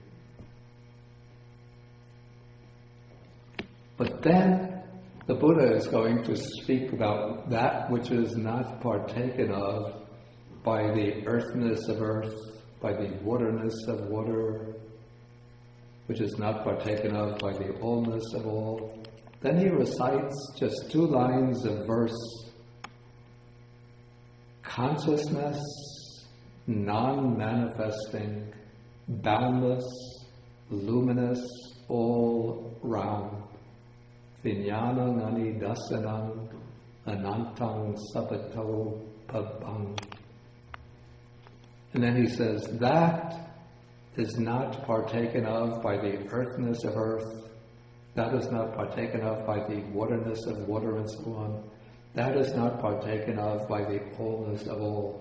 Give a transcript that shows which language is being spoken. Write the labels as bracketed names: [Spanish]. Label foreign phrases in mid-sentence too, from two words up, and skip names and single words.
[English] But then the Buddha is going to speak about that which is not partaken of by the earthness of earth, by the waterness of water, which is not partaken of by the allness of all. Then he recites just 2 lines of verse. Consciousness, non-manifesting, boundless, luminous, all round. [Pali] Vijnanam anidasanam anantang sabato pabang. [English] And then he says, that is not partaken of by the earthness of earth, that is not partaken of by the waterness of water and so on, that is not partaken of by the allness of all.